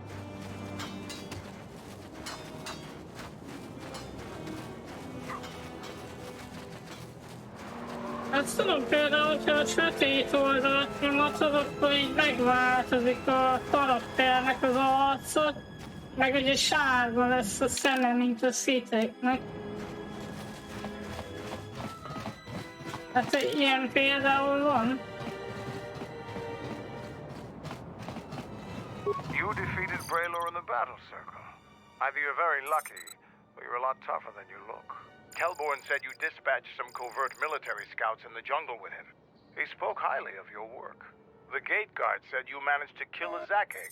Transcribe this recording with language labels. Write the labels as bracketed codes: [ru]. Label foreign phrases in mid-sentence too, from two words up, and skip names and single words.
[hu] Hát tudom például, hogyha a sötét oldalt nyomatod, akkor így megváltozik a karakternek az arca, meg ugye sárga lesz a szeme, mint a sziteknek. Hát ilyen például van. [en] You defeated Braylor in the battle circle. Either you're very lucky, or you're a lot tougher than you look. Kelborn said you dispatched some covert military scouts in the jungle with him. He spoke highly of your work. The gate guard said you managed to kill a Zakeg.